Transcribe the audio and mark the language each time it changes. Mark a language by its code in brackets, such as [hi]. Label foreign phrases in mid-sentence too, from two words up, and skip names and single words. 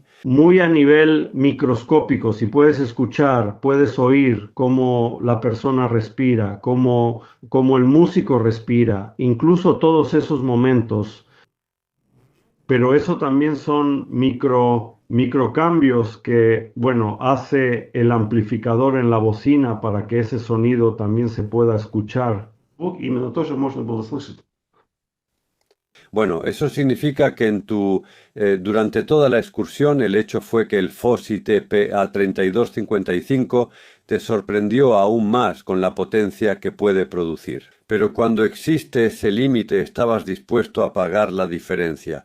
[es] Muy a nivel microscópico, si puedes escuchar, puedes oír cómo la persona respira, cómo el músico respira, incluso todos esos momentos. Pero eso también son microcambios que, bueno, hace el amplificador en la bocina para que ese sonido también se pueda escuchar. [ru] Звук именно тоже можно было слышать. [es] Bueno, eso significa que durante toda la excursión el hecho fue que el Fosi TPA3255 te sorprendió aún más con la potencia que puede producir. Pero cuando existe ese límite estabas dispuesto a pagar la diferencia.